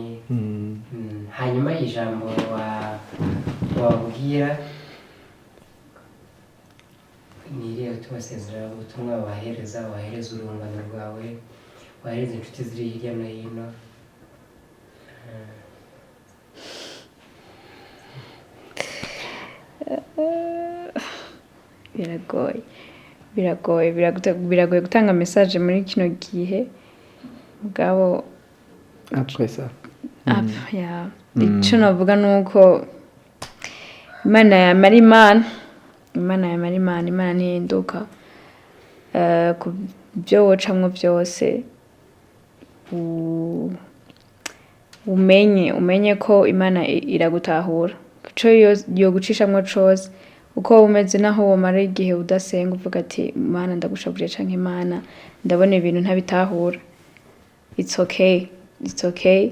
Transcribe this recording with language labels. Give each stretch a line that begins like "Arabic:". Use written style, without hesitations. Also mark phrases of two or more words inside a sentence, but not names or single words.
Rundi: Hanyuma ijambo wabwira ni iriya tubasezera ubutumwa wahereza urungano rwawe, wahereza inshuti ziri hirya no hino. biragoye gutanga message muri kino gihe, mugabo icyo navuga nuko Imana yamara Imana ntihinduka. Ku byo wocamwo byose umenye ko Imana iragutahura, ico yo gucishamwo cose, uko umeze naho womara igihe udasenga uvuga ati Imana ndagushabuje canke Imana ndabona ibintu ntabitahura,
English: it's okay.